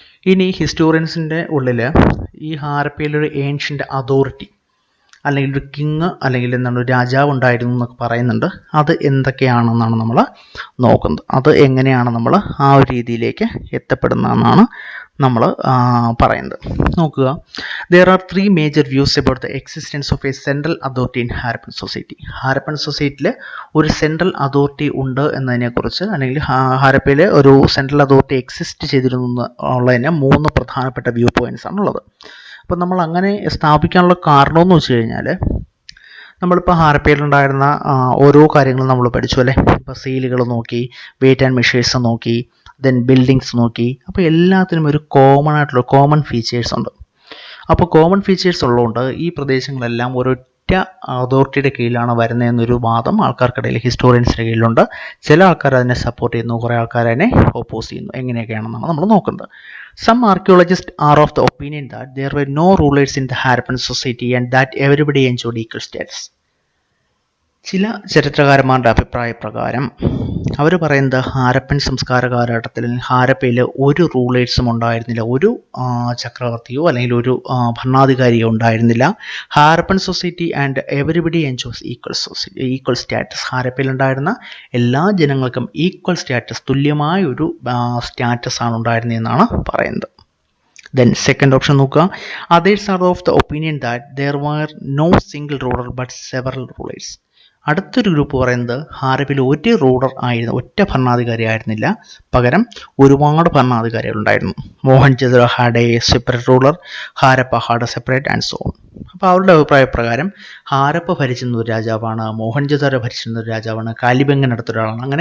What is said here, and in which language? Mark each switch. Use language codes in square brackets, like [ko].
[ml] ഇനി ഹിസ്റ്റോറിയൻസിൻ്റെ ഉള്ളിൽ ഈ ഹാരപ്പയിലൊരു ഏൻഷ്യൻ്റ് അതോറിറ്റി അല്ലെങ്കിൽ ഒരു കിങ് അല്ലെങ്കിൽ എന്താണ് ഒരു രാജാവ് ഉണ്ടായിരുന്നു എന്നൊക്കെ പറയുന്നുണ്ട്. അത് എന്തൊക്കെയാണെന്നാണ് നമ്മൾ നോക്കുന്നത്. അത് എങ്ങനെയാണ് നമ്മൾ ആ ഒരു രീതിയിലേക്ക് എത്തപ്പെടുന്നതെന്നാണ് നമ്മൾ പറയുന്നത്. നോക്കുക, [en] there are 3 major views about the existence of a central authority in Harappan society. [ml] Harappan സൊസൈറ്റിയിൽ ഒരു സെൻട്രൽ അതോറിറ്റി ഉണ്ട് എന്നതിനെക്കുറിച്ച്, അല്ലെങ്കിൽ ഹാരപ്പയിൽ ഒരു സെൻട്രൽ അതോറിറ്റി എക്സിസ്റ്റ് ചെയ്തിരുന്നു ഉള്ളതിന് 3 പ്രധാനപ്പെട്ട വ്യൂ പോയിൻറ്റ്സ് ആണുള്ളത്. അപ്പോൾ നമ്മൾ അങ്ങനെ സ്ഥാപിക്കാനുള്ള കാരണമെന്ന് വെച്ച് കഴിഞ്ഞാൽ, നമ്മളിപ്പോൾ ഹാരപ്പയിലുണ്ടായിരുന്ന ഓരോ കാര്യങ്ങളും നമ്മൾ പഠിച്ചു അല്ലേ. ഇപ്പോൾ സീലുകൾ നോക്കി, വെയിറ്റ് ആൻഡ് മെഷേഴ്സ് നോക്കി, ദെൻ ബിൽഡിങ്സ് നോക്കി. അപ്പോൾ എല്ലാത്തിനും ഒരു കോമൺ ഫീച്ചേഴ്സ് ഉണ്ട്. അപ്പോൾ കോമൺ ഫീച്ചേഴ്സ് ഉള്ളതുകൊണ്ട് ഈ പ്രദേശങ്ങളെല്ലാം ഒരൊറ്റ അതോറിറ്റിയുടെ കീഴിലാണ് വരുന്നതെന്നൊരു വാദം ആൾക്കാർക്കിടയിൽ, ഹിസ്റ്റോറിയൻസിൻ്റെ കീഴിലുണ്ട്. ചില ആൾക്കാർ അതിനെ സപ്പോർട്ട് ചെയ്യുന്നു, കുറേ ആൾക്കാർ അതിനെ ഓപ്പോസ് ചെയ്യുന്നു. എങ്ങനെയൊക്കെയാണെന്നാണ് നമ്മൾ നോക്കുന്നത്. [en] Some archaeologists are of the opinion that there were no rulers in the Harappan society and that everybody enjoyed equal status. [ml] ചില ചരിത്രകാരന്മാരുടെ അഭിപ്രായപ്രകാരം അവർ പറയുന്നത് ഹാരപ്പൻ സംസ്കാര കാലഘട്ടത്തിൽ ഹാരപ്പയിൽ ഒരു റൂളേഴ്സും ഉണ്ടായിരുന്നില്ല, ഒരു ചക്രവർത്തിയോ അല്ലെങ്കിൽ ഒരു ഭരണാധികാരിയോ ഉണ്ടായിരുന്നില്ല. [en] Harappan society and everybody enjoys equal status. [ml] ഹാരപ്പയിൽ ഉണ്ടായിരുന്ന എല്ലാ ജനങ്ങൾക്കും ഈക്വൽ സ്റ്റാറ്റസ്, തുല്യമായ ഒരു സ്റ്റാറ്റസ് ആണ് ഉണ്ടായിരുന്നതെന്നാണ് പറയുന്നത്. [en] Then second option [ml] നോക്കുക, [en] others are of the opinion that there were no single ruler but several rulers. [ml] അടുത്തൊരു ഗ്രൂപ്പ് പറയുന്നത് ഹാരപ്പയിൽ ഒരു റൂളർ ആയിരുന്നു, ഒറ്റ ഭരണാധികാരി ആയിരുന്നില്ല, പകരം ഒരുപാട് ഭരണാധികാരികൾ ഉണ്ടായിരുന്നു. [en] Mohenjodaro had a separate ruler, Harappa had a separate and so on. [ml] അപ്പോൾ അവരുടെ അഭിപ്രായപ്രകാരം ഹാരപ്പ ഭരിച്ചിരുന്ന ഒരു രാജാവാണ്, മോഹൻജദാരോ ഭരിച്ചിരുന്ന ഒരു രാജാവാണ്, കാലിബംഗൻ അടുത്തൊരാളാണ്.